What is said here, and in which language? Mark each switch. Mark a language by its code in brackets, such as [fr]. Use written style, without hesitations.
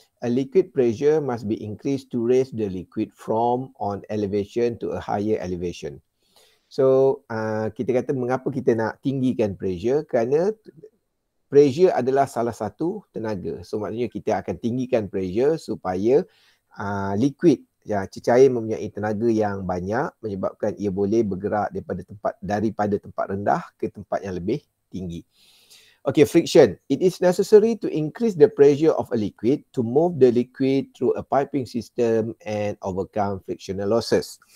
[en] A liquid pressure must be increased to raise the liquid from on elevation to a higher elevation. [ms] So, kita kata mengapa kita nak tinggikan pressure? Kerana pressure adalah salah satu tenaga. So, maknanya kita akan tinggikan pressure supaya liquid, cecair mempunyai tenaga yang banyak menyebabkan ia boleh bergerak daripada tempat rendah ke tempat yang lebih tinggi. [en] Okay, friction. It is necessary to increase the pressure of a liquid to move the liquid through a piping system and overcome frictional losses.